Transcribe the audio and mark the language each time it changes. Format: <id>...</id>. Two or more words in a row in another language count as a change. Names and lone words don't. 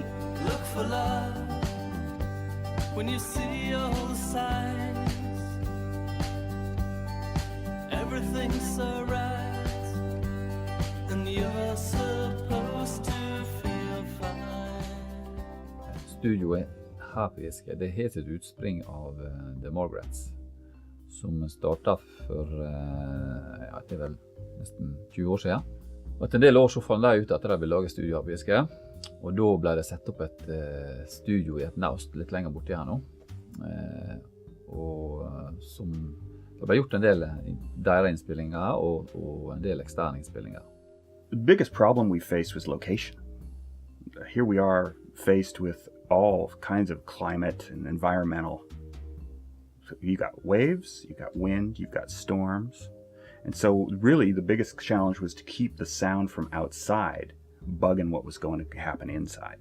<en>Look for love when you see all the signs. Everything's so right, and you're supposed to feel fine.</en> <no>Studioet her på Giske, det heter et utspring av The Margarets, som startet for, det er vel nesten 20 år siden. Og etter en del år så fant de ut at de ville lage studio her på Giske, og da ble det sett opp et studio i et naust litt lenger borti her nå, og som det ble gjort en del deres innspillinger og en del eksterne innspillinger.</no> <en>The biggest problem we faced was location. Here we are faced with all kinds of climate and environmental. You got waves, you got wind, you've got storms. And so really the biggest challenge was to keep the sound from outside bugging what was going to happen inside.</en>